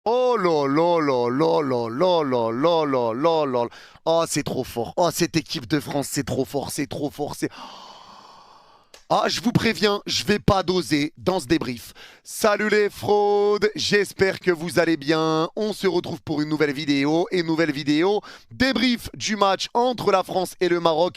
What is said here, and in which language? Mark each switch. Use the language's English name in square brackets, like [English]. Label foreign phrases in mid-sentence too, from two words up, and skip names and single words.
[French] Oh là là là là là là là là là là là. Oh, c'est trop fort. Oh, cette équipe de France, c'est trop fort, c'est trop fort. Ah, je vous préviens, je vais pas doser dans ce débrief. Salut les fraudes, j'espère que vous allez bien. On se retrouve pour une nouvelle vidéo débrief du match entre la France et le Maroc.